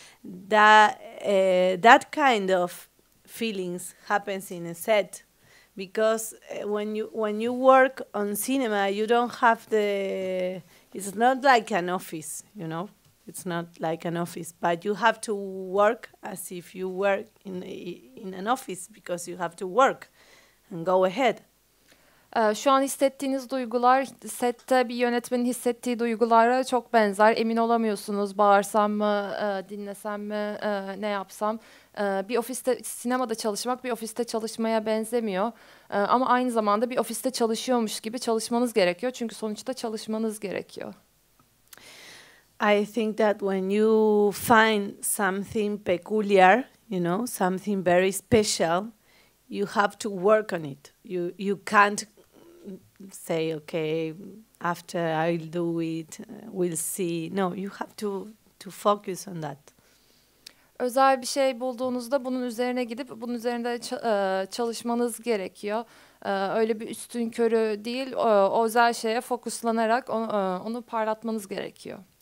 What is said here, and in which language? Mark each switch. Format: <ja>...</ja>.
<en>That kind of feelings happens in a set, because when you work on cinema, you don't have it's not like an office, you know. It's not like an office, but you have to work as if you were in an office, because you have to work and go ahead.</en> <tr>Şu an hissettiğiniz duygular sette bir yönetmenin hissettiği duygulara çok benzer. Emin olamıyorsunuz, bağırsam mı, dinlesem mi, ne yapsam. Bir ofiste, sinemada çalışmak bir ofiste çalışmaya benzemiyor. Ama aynı zamanda bir ofiste çalışıyormuş gibi çalışmanız gerekiyor. Çünkü sonuçta çalışmanız gerekiyor.</tr> <en>I think that when you find something peculiar, you know, something very special, you have to work on it. You can't say, okay, after I'll do it, we'll see. No, you have to focus on that.</en> <tr>Özel bir şey bulduğunuzda bunun üzerine gidip bunun üzerinde çalışmanız gerekiyor. Öyle bir üstünkörü değil, o özel şeye fokuslanarak onu parlatmanız gerekiyor.</tr>